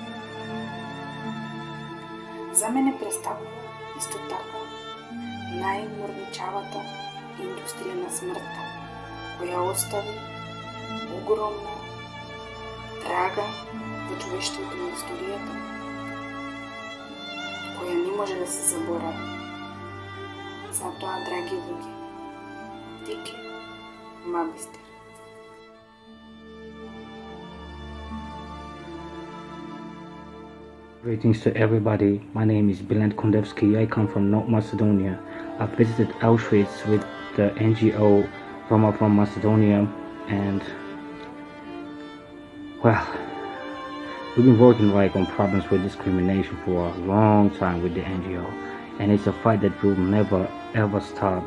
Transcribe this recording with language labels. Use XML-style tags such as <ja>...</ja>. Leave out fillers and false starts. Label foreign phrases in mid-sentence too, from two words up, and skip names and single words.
<mk>За мене представува исто така најморничавата индустрија на смртта, која остави огромна трага во човештвото на историјата, која не може да се заборави. Затоа, драги луѓе,</mk> <rom>Dikh, Bister.</rom> <en>Greetings to everybody. My name is Biland Kondevsky. I come from North Macedonia. I visited Auschwitz with the NGO Roma from Macedonia, and well, we've been working on problems with discrimination for a long time with the NGO, and it's a fight that will never ever stop.</en>